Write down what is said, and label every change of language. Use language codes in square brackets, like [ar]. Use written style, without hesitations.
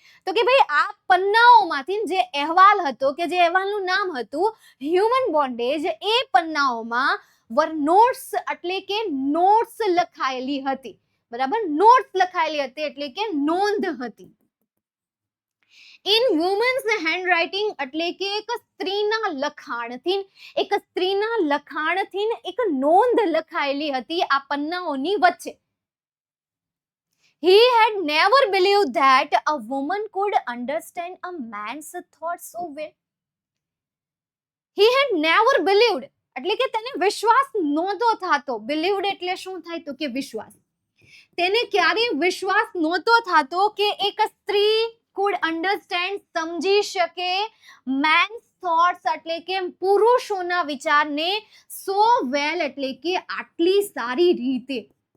[gu] તો કે ભાઈ આ પન્નાઓમાંથી જે અહેવાલ હતો, કે જે અહેવાલનું નામ હતું હ્યુમન બોન્ડેજ, એ પન્નાઓમાં [en] વર નોટ્સ [gu] એટલે કે નોટ્સ લખાયેલી હતી, બરાબર. નોટ્સ લખાયેલી હતી એટલે કે નોંધ હતી. [en] in woman's handwriting [gu] એટલે કે એક સ્ત્રીના લખાણથી, એક સ્ત્રીના લખાણથી એક નોંધ લખાયેલી હતી આ પન્નાઓની વચ્ચે. [en] He had never believed that a woman could understand a man's thoughts so well. He had never believed [gu] એટલે કે તેને વિશ્વાસ નહોતો થતો. believed એટલે શું થાય? તો કે વિશ્વાસ. તેને ક્યારેય વિશ્વાસ નહોતો થતો કે એક સ્ત્રી [en] could understand, [gu] સમજી શકે, [en] man's thoughts [gu] એટલે કે પુરુષોના વિચારને [en] so well [gu] એટલે કે આટલી સારી રીતે.